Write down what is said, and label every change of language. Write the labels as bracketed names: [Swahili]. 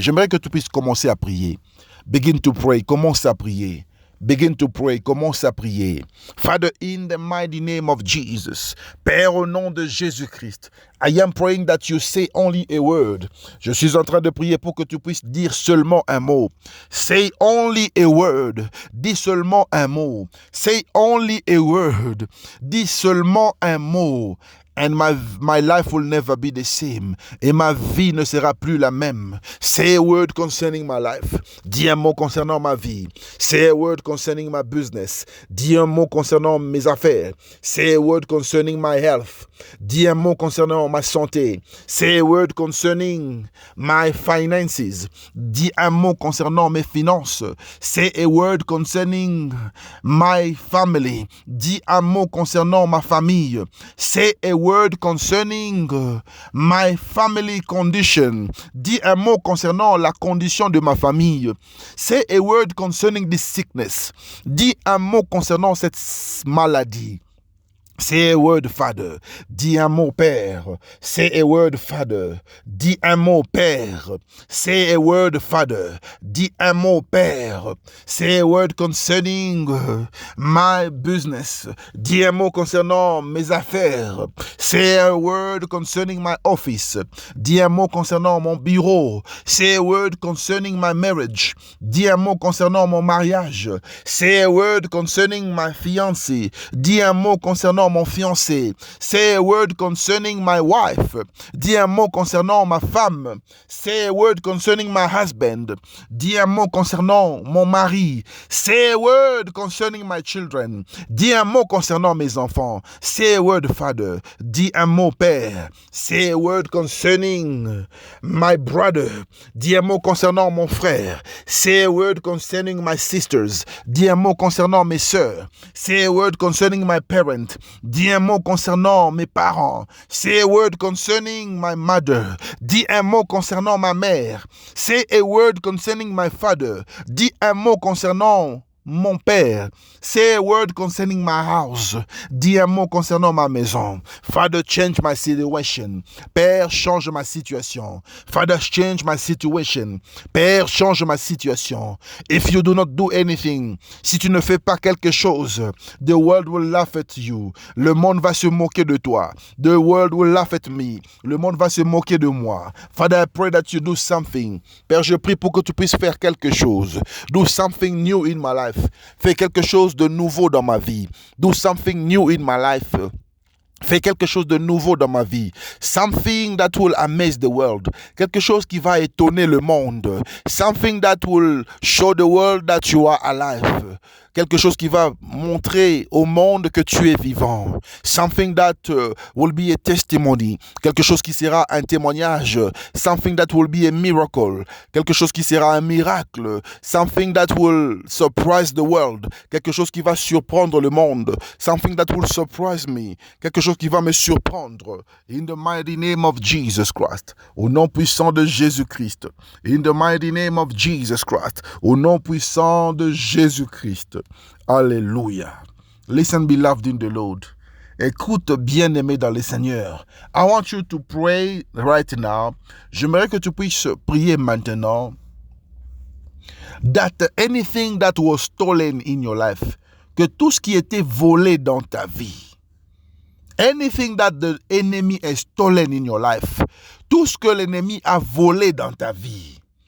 [French] J'aimerais que tu puisses commencer à prier. [English] Begin to pray. [French] Commence à prier. [English] Begin to pray. Commence à prier. Father, in the mighty name of Jesus. [French] Père, au nom de Jésus-Christ. [English] I am praying that you say only a word. [French] Je suis en train de prier pour que tu puisses dire seulement un mot. [English] Say only a word. [French] Dis seulement un mot. [English] Say only a word. [French] Dis seulement un mot. [English] And my life will never be the same. [French] Et ma vie ne sera plus la même. [English] Say a word concerning my life. [French] Dis un mot concernant ma vie. [English] Say a word concerning my business. [French] Dis un mot concernant mes affaires. [English] Say a word concerning my health. [French] Dis un mot concernant ma santé. [English] Say a word concerning my finances. [French] Dis un mot concernant mes finances. [English] Say a word concerning my family. [French] Dis un mot concernant ma famille. [English] Say a word concerning my family condition. [French] Dis un mot concernant la condition de ma famille. [English] Say a word concerning this sickness. [French] Dis un mot concernant cette maladie. [English] Say a word, Father. [French] Dis un mot, Père. [English] Say a word, Father. [French] Dis un mot, Père. [English] Say a word, Father. [French] Dis un mot, Père. [English] Say a word concerning my business. [French] Dis un mot concernant mes affaires. [English] Say a word concerning my office. [French] Dis un mot concernant mon bureau. [English] Say a word concerning my marriage. [French] Dis un mot concernant mon mariage. [English] Say a word concerning my fiancé. [French] Dis un mot concernant mon fiancé. [English] Say a word concerning my wife. [French] Dis un mot concernant ma femme. [English] Say a word concerning my husband. [French] Dis un mot concernant mon mari. [English] Say a word concerning my children. [French] Dis un mot concernant mes enfants. [English] Say a word, Father. [French] Dis un mot, Père. [English] Say a word concerning my brother. [French] Dis un mot concernant mon frère. [English] Say a word concerning my sisters. [French] Dis un mot concernant mes sœurs. [English] Say a word concerning my parent. [French] Dis un mot concernant mes parents. [English] Say a word concerning my mother. [French] Dis un mot concernant ma mère. [English] Say a word concerning my father. [French] Dis un mot concernant mon père. [English] Say a word concerning my house. [French] Dis un mot concernant ma maison. [English] Father, change my situation. [French] Père, change ma situation. [English] Father, change my situation. [French] Père, change ma situation. [English] If you do not do anything, [French] si tu ne fais pas quelque chose, [English] the world will laugh at you. [French] Le monde va se moquer de toi. [English] The world will laugh at me. [French] Le monde va se moquer de moi. [English] Father, I pray that you do something. [French] Père, je prie pour que tu puisses faire quelque chose. [English] Do something new in my life. [French] Fais quelque chose de nouveau dans ma vie. [English] Do something new in my life. [French] Fais quelque chose de nouveau dans ma vie. [English] Something that will amaze the world. [French] Quelque chose qui va étonner le monde. [English] Something that will show the world that you are alive. [French] Quelque chose qui va montrer au monde que tu es vivant. [English] Something that will be a testimony. [French] Quelque chose qui sera un témoignage. [English] Something that will be a miracle. [French] Quelque chose qui sera un miracle. [English] Something that will surprise the world. [French] Quelque chose qui va surprendre le monde. [English] Something that will surprise me. [French] Quelque chose qui va me surprendre. [English] In the mighty name of Jesus Christ. [French] Au nom puissant de Jésus-Christ. [English] In the mighty name of Jesus Christ. [French] Au nom puissant de Jésus-Christ. Alléluia. [English] Listen, beloved in the Lord. [French] Écoute, bien-aimé dans le Seigneur. [English] I want you to pray right now. [French] J'aimerais que tu puisses prier maintenant. [English] That anything that was stolen in your life, [French] que tout ce qui était volé dans ta vie, [English] anything that the enemy has stolen in your life, [French] tout ce que l'ennemi a volé dans ta vie,